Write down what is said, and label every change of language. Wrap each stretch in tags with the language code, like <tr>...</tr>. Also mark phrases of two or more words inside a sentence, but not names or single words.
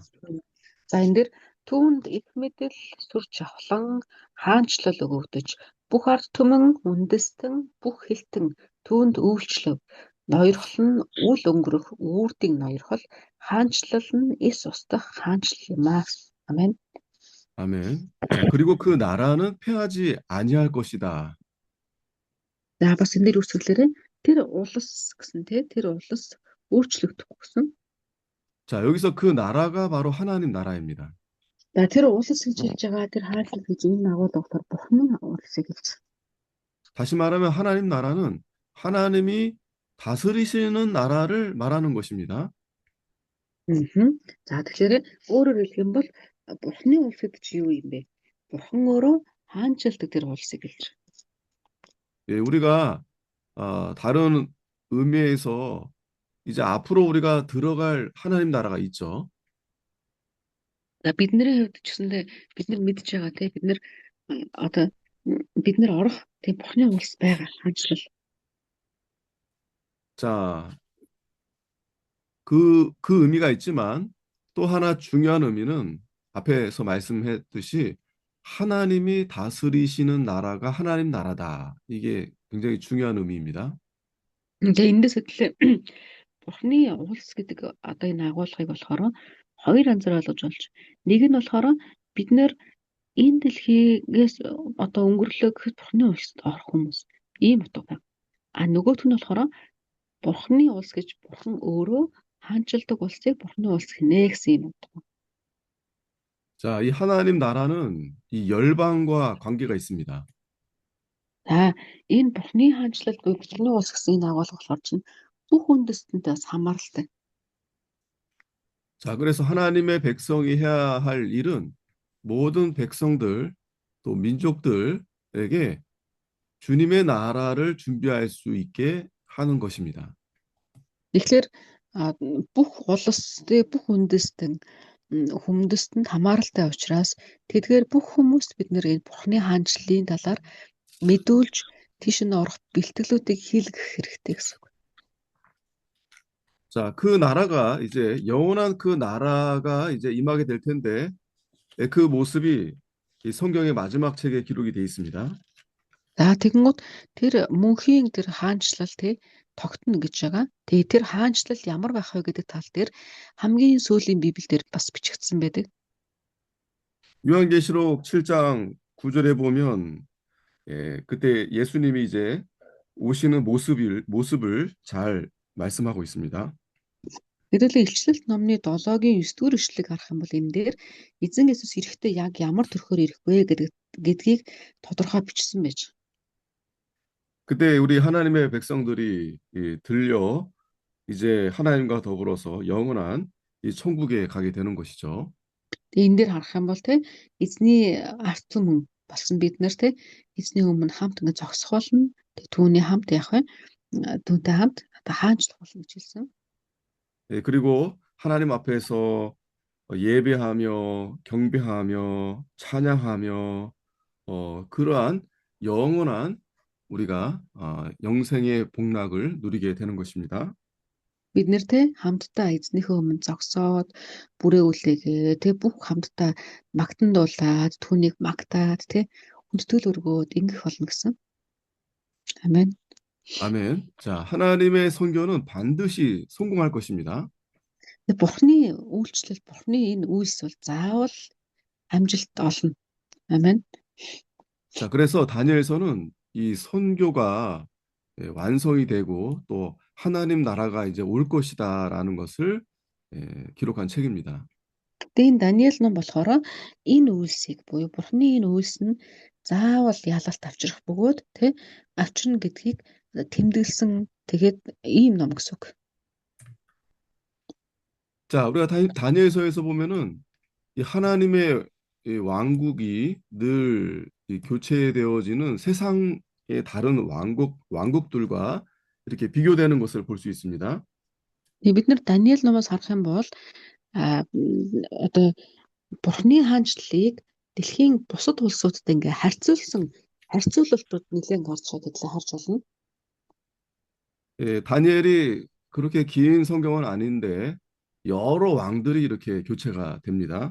<mn>За энэ дээр түүнд их мэдэл сүр жавхлан хаанчлал өгөгдөж бүх ард түмэн үндэстэн бүх хэлтэн түүнд үйлчлэв. Ноёрхол нь үл өнгөрөх үүрдийн ноёрхол хаанчлал нь эс устдах хаанчлал юм аа. Амен.</mn> <ko>아멘. 자, 그리고 그 나라는 패하지 아니할 것이다.</ko> <mn>За бас энэ дээр үсгэлээрээ тэр улс гэсэн тэр улс өөрчлөгдөхгүй гэсэн.</mn> <ko>자, 여기서 그 나라가 바로 하나님 나라입니다.</ko> <mn>За тэр улс гэж хэлж байгаа тэр хаалт гэж энэ агуулга болохоор Бурхны улсыг хэлж.</mn> <ko>다시 말하면 하나님 나라는 하나님이 다스리시는 나라를 말하는 것입니다.</ko> <mn>За тэгэхээр өөрөөр хэлэх юм бол Бурхны улс гэдэг чи юу юм бэ? Бурхан өөрөө хаанчилдаг тэр улсыг хэлж.</mn> <ko>예, 우리가 다른 의미에서 이제 앞으로 우리가 들어갈 하나님 나라가 있죠.</ko> <mn>За бидний хувьд ч гэсэндээ бид нар мэдж байгаа те бид нар одоо бид нар орох тийм Бурхны улс байгаа хаанчлал.</mn> <ko>자, 그 의미가 있지만 또 하나 중요한 의미는 앞에서 말씀했듯이 하나님이 다스리시는 나라가 하나님 나라다. 이게 굉장히 중요한 의미입니다.</ko> <mn>Тэгээ эндээс хөдлөө Бурхны улс гэдэг одоо энэ агуулгыг болохоор хоёр анзаар ойлгож болж. Нэг нь болохоор бид нэр энэ дэлхийгээс одоо өнгөрлөө гэхэд Бурхны улсад орох хүмүүс ийм утга байна. А нөгөөх нь болохоор Бурхны улс гэж Бурхан өөрөө хаанчилдаг улсыг Бурхны улс гинэ гэсэн юм утга.</mn> <ko>자, 이 하나님 나라는 이 열방과 관계가 있습니다.</ko> <mn>За энэ Бурхны хаанчлал буюу Бурхны улс гэсэн энэ агуулга болохоор чинь бүх үндэстэнтэй бас хамааралтай.</mn> <ko>자, 그래서 하나님의 백성이 해야 할 일은 모든 백성들 또 민족들에게 주님의 나라를 준비할 수 있게 하는 것입니다.</ko> <mn>Тэгэхээр бүх улс бүх үндэстэн хүмүүстэнд хамааралтай учраас тэдгээр бүх хүмүүст бид нэр энэ Бурхны хаанчлалын талаар мэдүүлж тийш нь орох бэлтгэлүүдийг хийлгэх хэрэгтэй гэсэн.</mn> <ko>자, 그 나라가 이제 영원한 그 나라가 이제 임하게 될 텐데 그 모습이 이 성경의 마지막 책에 기록이 되어 있습니다.</ko> <mn>За тэгэнгუთ тэр мөнхийн тэр хаанчлал тогтно гэж байгаа. Тэгээ тэр хаанчлал ямар байх вэ гэдэг тал дээр хамгийн сүүлийн Библиэлд бас бичигдсэн байдаг.</mn> <ko>요한계시록 7장 9절에 보면 그때 예수님이 이제 오시는 모습을 잘 말씀하고 있습니다.</ko> <mn>Хэдүүлээ Илчлэлт номны 7-гийн 9-р эшлэлийг харах юм бол энэ дээр эзэн Есүс ирэхдээ яг ямар төрхөөр ирэх вэ гэдгийг тодорхой бичсэн байж.</mn> <ko>그때 우리 하나님의 백성들이 들려 이제 하나님과 더불어서 영원한 이 천국에 가게 되는 것이죠.</ko> <mn>Тэгээ энэ дээр харах юм бол эзний ард түмэн болсон бид нар эзний өмнө хамт ингэ зогсох болно. Түүний хамт явах вэ? Түүнтэй хамт одоо хаанчлах болно гэж хэлсэн.</mn> <ko>그리고 하나님 앞에서 예배하며 경배하며 찬양하며 그러한 영원한 우리가 영생의 복락을 누리게 되는 것입니다.</ko> <mn>Бид нэр хамтдаа эзнийхээ өмнө зогсоод бүрээ үлээгээ бүх хамтдаа магтандуулаад түүнийг магтаад хүндэтгэл өргөөд ингэх болно гэсэн.</mn> <ko>아멘. 아멘. 자, 하나님의 선교는 반드시 성공할 것입니다.</ko> <mn>Бурхны үйлчлэл, Бурхны энэ үйлс бол заавал амжилт олно.</mn> <ko>아멘. 자, 그래서 다니엘서는 이 선교가 완성이 되고 또 하나님 나라가 이제 올 것이다라는 것을 기록한 책입니다.</ko> <mn>Тэгээ Даниэл ном болохоор энэ үйлсийг буюу Бурхны энэ үйлс нь заавал ялалт авчрах бөгөөд авчирна гэдгийг тэмдэглэсэн тэгээд ийм ном гэсэн үг.</mn> <ko>자, 우리가 다니엘서에서 보면은 이 하나님의 이 왕국이 늘 교체되어지는 세상의 다른 왕국들과 이렇게 비교되는 것을 볼 수 있습니다.</ko> <mn>Бид нар Даниэл номоос харах юм бол одоо Бурхны хаанчлалыг дэлхийн бусад улсуудтай ингээ харьцуулалтууд нэлээд гарч байгаа гэдгийг харж байна.</mn> <ko>예, 다니엘이 그렇게 긴 성경은 아닌데 여러 왕들이 이렇게 교체가 됩니다.</ko>